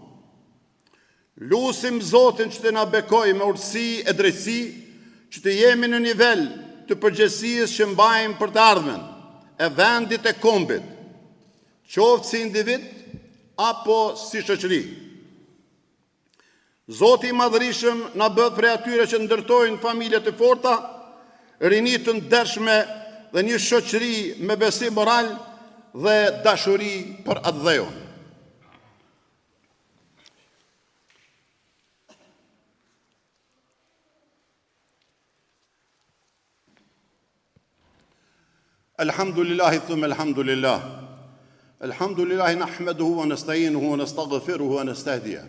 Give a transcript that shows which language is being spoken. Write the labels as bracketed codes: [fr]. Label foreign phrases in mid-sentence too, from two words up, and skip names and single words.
[sq] Lusim Zotin që të na bekojë me urtësi e drejtësi, që të jemi në nivel të përgjegjësisë që mbajmë për të ardhmen e vendit e kombit, qoftë si individ apo si shoqëri. Zoti i Madhërisëm na bëhet prej atyre që ndërtojnë familje të forta, rini të ndershme dhe një shoqëri me besim moral dhe dashuri për atë dheun. [ar] الحمد لله ثم الحمد لله. الحمد لله نحمده ونستعينه ونستغفره ونستهديه.